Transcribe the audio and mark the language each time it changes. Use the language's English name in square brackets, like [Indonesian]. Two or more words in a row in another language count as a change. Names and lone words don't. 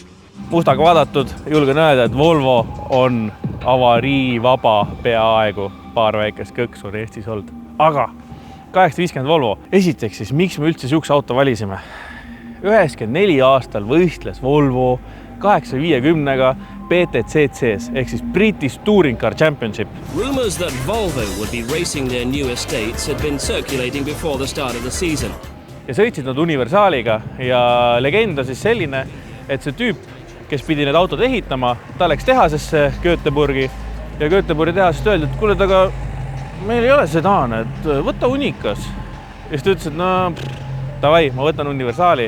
[Estonian] Mustaga vaadatud, julgen öelda, et Volvo on avariivaba peaaegu, paar väikest kõksu on Eestis olnud. Aga 850 Volvo, esiteks siis, miks me üldse siukse auto valisime? 94 aastal võistles Volvo 850-ga BTCC's ehk siis [English] British Touring Car Championship. Rumors that Volvo would be racing their new estates had been circulating before the start of the season. [Estonian] Ja sõitsid nad universaaliga ja legend on siis selline, et see tüüp, kes pidi need autod ehitama, ta läks tehasesse Göteborgi ja Göteborgi tehasest öeldi, et kuule, aga meil ei ole sedaan, et võta unikas. Ja siis ta ütles, et no davai, ma võtan universaali.